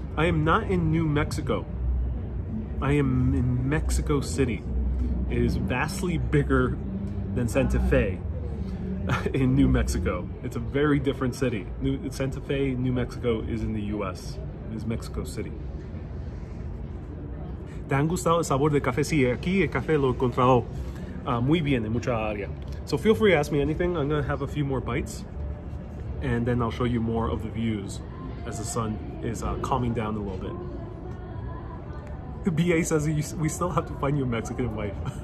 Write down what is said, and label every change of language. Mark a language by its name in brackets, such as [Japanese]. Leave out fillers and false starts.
[English] I am not in New Mexico. I am in Mexico City. It is vastly bigger than Santa Fe in New Mexico. It's a very different city. Santa Fe, New Mexico is in the US. It is Mexico City. [Spanish] ¿Te han gustado el sabor del café? Sí, aquí el café lo he encontrado muy bien en mucha área. [English] So feel free to ask me anything. I'm gonna have a few more bites, and then I'll show you more of the views as the sun is calming down a little bit. The BA says we still have to find you a Mexican wife.